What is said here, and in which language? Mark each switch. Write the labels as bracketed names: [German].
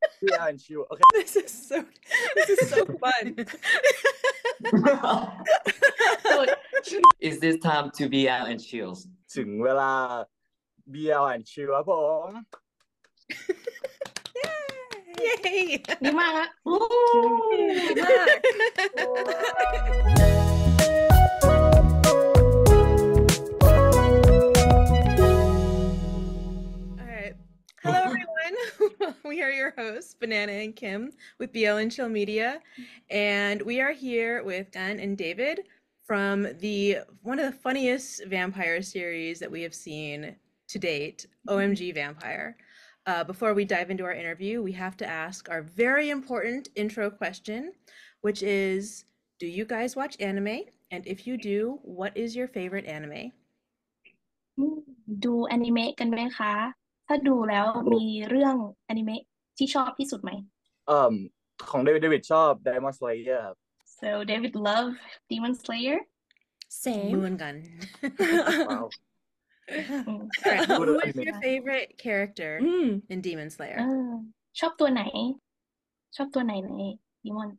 [English] be and chill โอเค This is so fun. so Is this time to be out and chills? [Thai] ถึงเวลา BL and chill ครับผม [English] Yay! [Thai] ดีมากอะอู้ดีมาก [English] All right. Hello, everyone. We are your hosts, Banana and Kim, with BL and Chill Media, and we are here with Gun and David from one of the funniest vampire series that we have seen to date, OMG Vampire. Before we dive into our interview, we have to ask our very important intro question, which is, do you guys watch anime? And if you do, what is your favorite anime? [Thai] ดูอนิเมะกันไหมคะ ถ้าดูแล้วมีเรื่องอนิเมะที่ชอบที่สุดไหม ของเดวิดชอบ Demon Slayer ครับ [English] so David love Demon Slayer Same. Moon Gun. [Thai] ว้าว อืม [English] All right, who is anime. your favorite character in Demon เอ Slayer? [Thai] ชอบตัวไหน ชอบตัวไหนใน Demon